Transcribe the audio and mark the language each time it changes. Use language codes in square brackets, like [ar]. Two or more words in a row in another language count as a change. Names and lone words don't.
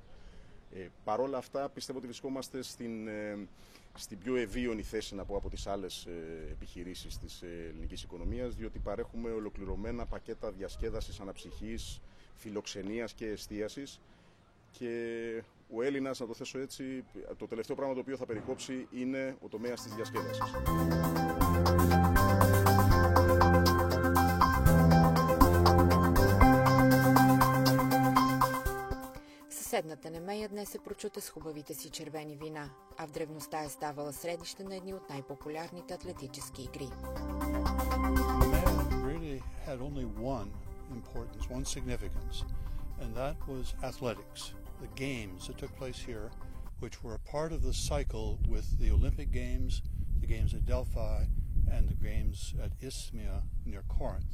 [el] Παρόλα αυτά, πιστεύω ότι βρισκόμαστε στην πιο ευίωνη θέση, να πω, από τις άλλες επιχειρήσεις της ελληνικής οικονομίας, διότι παρέχουμε ολοκληρωμένα πακέτα διασκέδασης, αναψυχής, φιλοξενίας και εστίασης. Και ο Έλληνας, να το θέσω έτσι, το τελευταίο πράγμα το οποίο θα περικόψει είναι ο τομέας της διασκέδασης. [bg] Съседната Немея днес се прочута с хубавите си червени вина, а в древността е ставала средище на едни от най-популярните атлетически игри. [en] Nemea really had only one importance, one significance, and that was athletics, the games that took place here, which were a part of the cycle with the Olympic Games, the games at Delphi, and the games at Isthmia near Corinth.